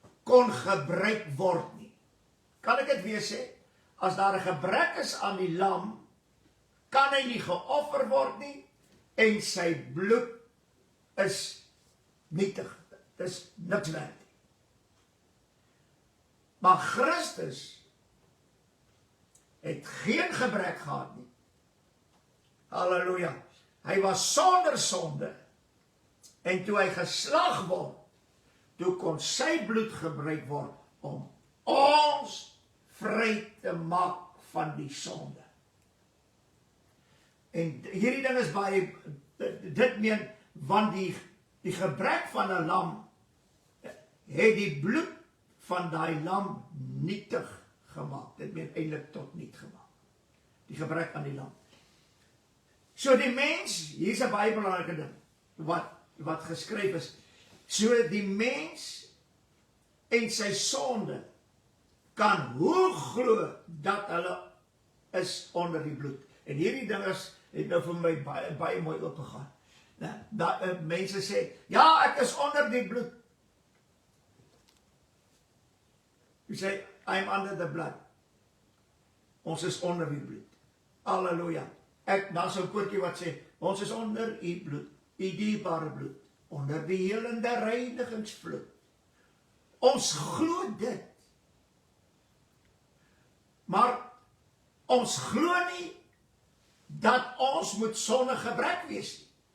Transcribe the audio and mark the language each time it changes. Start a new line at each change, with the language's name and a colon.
Afrikaans: kon gebruik word nie. Kan ek dit weer sê? As daar 'n gebrek is aan die lam, kan hy nie geoffer word nie, en sy bloed is nietig. Dit is niks werd nie. Maar Christus het geen gebrek gehad nie. Halleluja. Hy was sonder sonde, en toe hy geslag word, toe kon sy bloed gebruik word om ons vry te maak van die sonde. En hierdie ding is baie, dit meen, want die gebrek van 'n lam het die bloed van daai lam nietig gemaak. Dit meen eintlik tot niet gemaak. Die gebrek aan die lam. So die mens, hier is 'n baie belangrike ding wat geskryf is. So die mens en sy sonde kan hoe glo dat hulle is onder die bloed. En hierdie ding het nou vir my baie mooi oopgegaan. Mense sê, ja, ek is onder die bloed.
English: You say, I'm under the blood.
Afrikaans: Ons is onder die bloed. Halleluja. Daar so 'n koortjie wat sê, ons is onder u bloed, u dierbare bloed, onder die helende reinigingsvloed. Ons glo dit. Maar ons glo nie dat ons moet sonder gebrek wees nie.